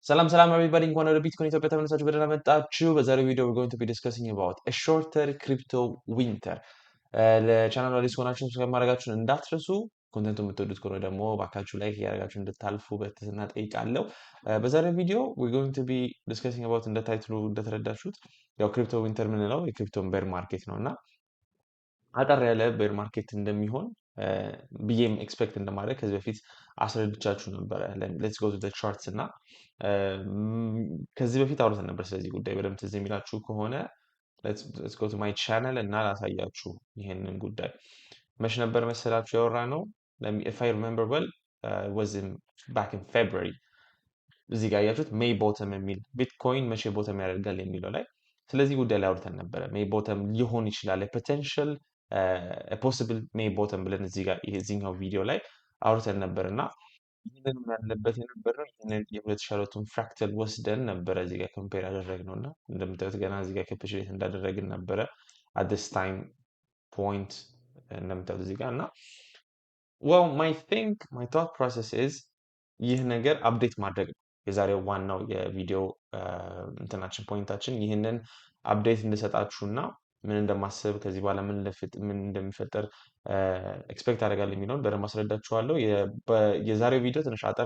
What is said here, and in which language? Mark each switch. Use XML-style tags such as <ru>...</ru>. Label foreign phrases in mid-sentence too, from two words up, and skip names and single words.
<en>Salam everybody,</en> <am>እንኳን ወደ ቢትኮይን ኢትዮጵያ ተመልሳችሁ በደህና መጣችሁ። በዛሬው ቪዲዮ</am> <en>we're going to be discussing about a shorter crypto winter.</en> <am>ለቻናሉ አዲስ ከሆናችሁ ሰብስክራይብ ማድረጋችሁን እንዳትረሱ። ኮንተንቱ የምትወዱት ከሆነ ደግሞ ባካችሁ ላይክ እያደረጋችሁ እንድታልፉ በትህትና ጠይቃለሁ። በዛሬው ቪዲዮ</am> <en>we're going to be discussing about</en> <am>እንደ ታይትሉ እንደተረዳችሁት ያው</am> <en>crypto winter</en> <am>የምንለው የክሪፕቶን</am> <en>bear market</en> <am>ነው እና አጠር ያለ</am> <en>bear market</en> <am>እንደሚሆን ብዬም ኤክስፔክት እንደማድረግ ከዚህ በፊት አስረድቻችሁ ነበረ።</am> <en>let's go to the charts</en> <am>እና ከዚህ በፊት አውርተን ነበር ስለዚህ ጉዳይ። በደምብ ትዝ የሚላችሁ ከሆነ</am> <en>let's go to my channel</en> <am>እና ላሳያችሁ ይሄንን ጉዳይ። መች ነበር መሰላችሁ ያወራ ነው?</am> <en>if I remember well was in back in February።</en> <am>እዚህ ጋር ያያችሁት</am> <en>May bottom</en> <am>የሚል ቢትኮይን መቼ ቦተም ያደርጋል የሚለው ላይ ስለዚህ ጉዳይ ላይ አውርተን ነበረ።</am> <en>May bottom</en> <am>ሊሆን ይችላል</am> <en>potential possible May bottom</en> <am>ብለን እዚህ ጋር የዚህኛው ቪዲዮ ላይ አውርተን ነበርና ይህንን ያለበት የነበረው ይህንን የ2002ቱን ፍራክተል ወስደን ነበረ እዚህ ጋር ኮምፔር ያደረግነውና እንደምታዩት ገና እዚህ ጋር ካፒቹሌት እንዳደረግን ነበረ</am> <en>at this time point</en> <am>እንደምታዩት እዚህ ጋር እና</am> <en>well my thought process is</en> <am>ይህ ነገር አፕዴት ማድረግ ነው የዛሬው ዋናው የቪዲዮ እንትናችን ፖይንታችን ይህንን አፕዴት እንድሰጣችሁና ምን እንደማስብ ከዚህ በኋላ ምን እንደሚፈጠር ኤክስፔክት አደርጋለሁ የሚለውን በደንብ አስረዳችኋለሁ። የዛሬው ቪዲዮ ትንሽ አጠር</am>